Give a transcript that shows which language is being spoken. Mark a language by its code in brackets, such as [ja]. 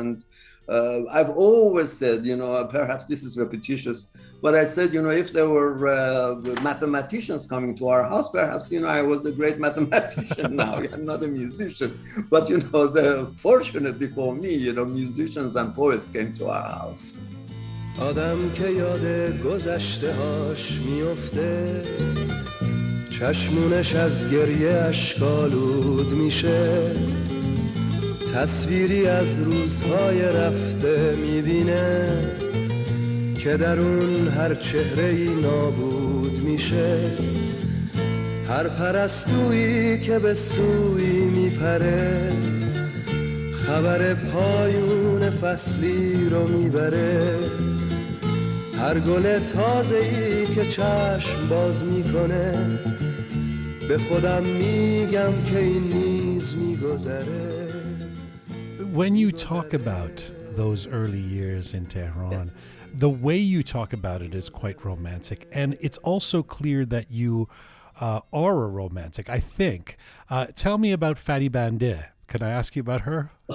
[en] And I've always said, perhaps this is repetitious, but I said, if there were mathematicians coming to our house, perhaps, I was a great mathematician now. I'm not a musician. But, fortunately for me, musicians and poets came to our house. [fa] آدم که یاد گذشته هاش میفته چشمونش از گریه اشکالود میشه تصویری از روزهای رفته میبینه که در اون هر چهره‌ای نابود میشه هر پرستویی که به سوی میپره خبر پایون فصلی رو میبره هر گل تازه‌ای که چشم باز میکنه به خودم میگم که این نیز میگذره. [en] When you talk about those early years in Tehran, the way you talk about it is quite romantic. And it's also clear that you are a romantic, I think. Tell me about Faribande. Can I ask you about her?